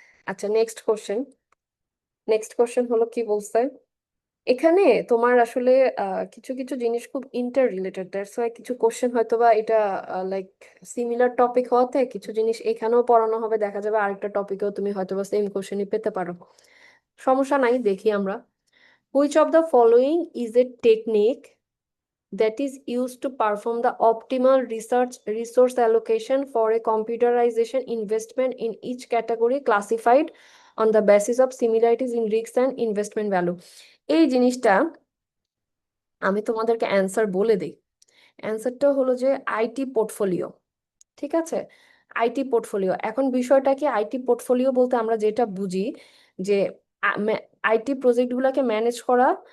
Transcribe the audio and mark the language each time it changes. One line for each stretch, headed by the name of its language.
Bangla: আচ্ছা next question হলো কি বলছে এখানে, তোমার আসলে কিছু কিছু জিনিস খুব ইন্টার রিলেটেড, দ্যাটস ওয়াই কিছু কোশ্চেন হয়তো বা এটা লাইক সিমিলার টপিক হওয়াতে কিছু জিনিস এখানেও পড়ানো হবে, দেখা যাবে আরেকটা টপিকেও তুমি হয়তো বা সেম কোশ্চেনই পেতে পারো। সমস্যা নাই, দেখি আমরা।
English: Which of the following is a technique that is used to perform the optimal resource allocation for a computerization investment in each category classified on the basis of similarities in risk and investment value?
Bangla: এই জিনিসটা আমি তোমাদেরকে answer বলে দিই। অ্যান্সারটা হলো যে IT portfolio. ঠিক আছে, আইটি পোর্টফোলিও। এখন বিষয়টা কি, আইটি পোর্টফোলিও বলতে আমরা যেটা বুঝি যে আইটি প্রজেক্টগুলোকে ম্যানেজ করা